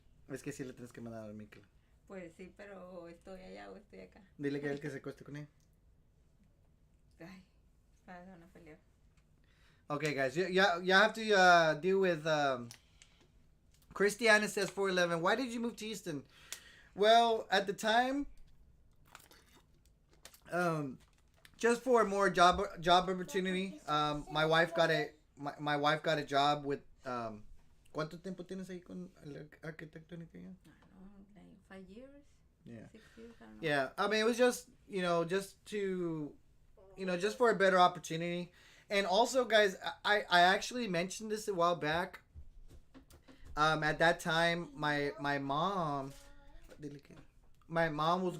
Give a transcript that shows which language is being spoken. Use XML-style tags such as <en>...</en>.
<es>Es que sí le tienes que mandar a dormir. Pues sí, pero estoy allá o estoy acá. Dile que él que se acueste con ella. Ay, van a pelear.</es> <en>Okay, guys, you have to deal with. Christiana says 411. Why did you move to Easton? Well, at the time, just for more job opportunity. My wife got a job with.</en> <es>¿Cuánto tiempo tienes ahí con el arquitecto?</es> <en>I don't know, like 5 years? Yeah. 6 years? I don't know. Yeah, I mean, it was just just to, just for a better opportunity. And also, guys, I actually mentioned this a while back. At that time, my mom was Yeah.</en>